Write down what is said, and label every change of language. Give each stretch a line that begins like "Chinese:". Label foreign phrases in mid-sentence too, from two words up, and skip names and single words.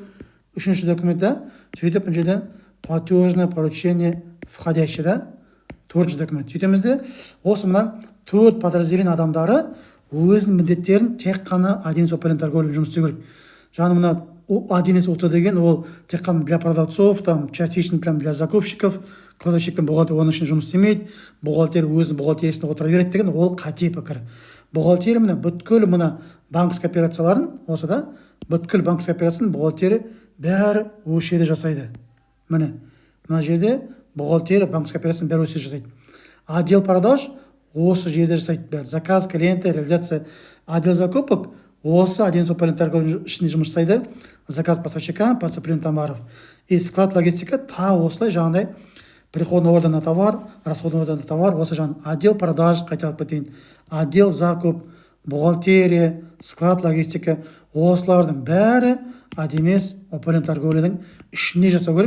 Kazakh: Үшінші документте сөйтіп мына жерде
Russian: платежное поручение входящий,
Kazakh: да, төртінші документ. Сөйтеміз де осы мына төрт подразделение адамдары өзінің міндеттерін тек қана 1С управление торговлей жұмыс істеу керек. Жаңа мына 1С УТ деген ол тек қана
Russian: для продавцов, там частично для закупщиков, кладовщик
Kazakh: пен бухгалтер оның үшін жұмыс істемейді. Бухгалтер өзінің бухгалтериясында отыра береді деген ол қате пікір. Бухгалтерия мына бүткіл мына банковский операцияларын осы да бүткіл банковский операцияның бухгалтері бәрі осы жерде жасайды. Міне мына жерде бухгалтерия банковский операцияның бәрі осы жерде жасайды.
Russian: Отдел продаж
Kazakh: осы жерде жасайды бәрі.
Russian: Заказ клиента, реализация. Отдел закупок осы 1С управление торговлей
Kazakh: ішінде жұмыс жасайды.
Russian: Заказ поставщикам, поступление товаров. И склад логистика
Kazakh: та осылай жаңағыдай
Russian: приходный ордер на товар, расходный ордер на товар,
Kazakh: осы жаңағы
Russian: отдел продаж,
Kazakh: қайталап кетейін,
Russian: отдел закуп, бухгалтерия, склад логистика,
Kazakh: осылардың бәрі
Russian: 1С управление торговлейдің
Kazakh: ішінде жасау керек.